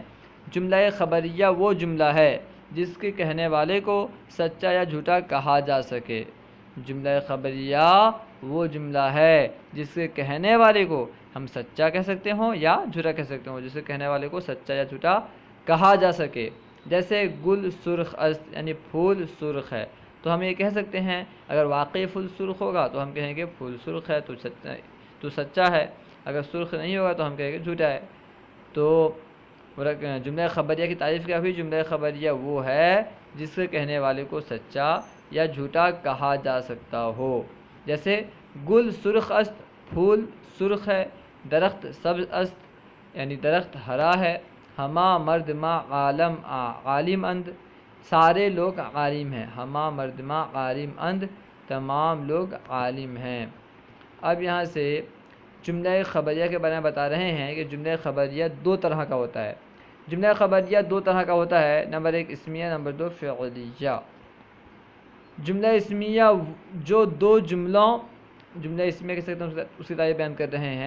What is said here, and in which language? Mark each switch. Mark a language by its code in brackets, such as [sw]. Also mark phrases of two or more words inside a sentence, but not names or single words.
[ur] جملہ خبریہ وہ جملہ ہے جس کے کہنے والے کو سچا یا جھوٹا کہا جا سکے۔ جملہ خبریہ وہ جملہ ہے جس کے کہنے والے کو ہم سچا کہہ سکتے ہوں یا جھوٹا کہہ سکتے ہوں، جس کے کہنے والے کو سچا یا جھوٹا کہا جا سکے۔ جیسے [fa] گل سرخ است [ur] یعنی پھول سرخ ہے، تو ہم یہ کہہ سکتے ہیں اگر واقعی پھول سرخ ہوگا تو ہم کہیں گے پھول سرخ ہے تو سچا ہے، اگر سرخ نہیں ہوگا تو ہم کہیں گے جھوٹا ہے۔ تو جملہ خبریہ کی تعریف کیا ہوئی؟ جملہ خبریہ وہ ہے جس کے کہنے والے کو سچا یا جھوٹا کہا جا سکتا ہو۔ جیسے [fa] گل سرخ است [ur] پھول سرخ ہے، [fa] درخت سبز است [ur] یعنی درخت ہرا ہے، [fa] ہما مرد ما عالم اند [ur] سارے لوگ عالم ہیں، [fa] ہما مرد ما عالم اند [ur] تمام لوگ عالم ہیں۔ اب یہاں سے جملہ خبریہ کے بارے میں بتا رہے ہیں کہ جملہ خبریہ دو طرح کا ہوتا ہے۔ جملہ خبریہ دو طرح کا ہوتا ہے، نمبر ایک اسمیہ، نمبر دو فعلیہ۔ جملہ اسمیہ جو دو جملوں، جملہ اسمیہ کہہ سکتے ہیں اس کی تعریف بیان کر رہے ہیں۔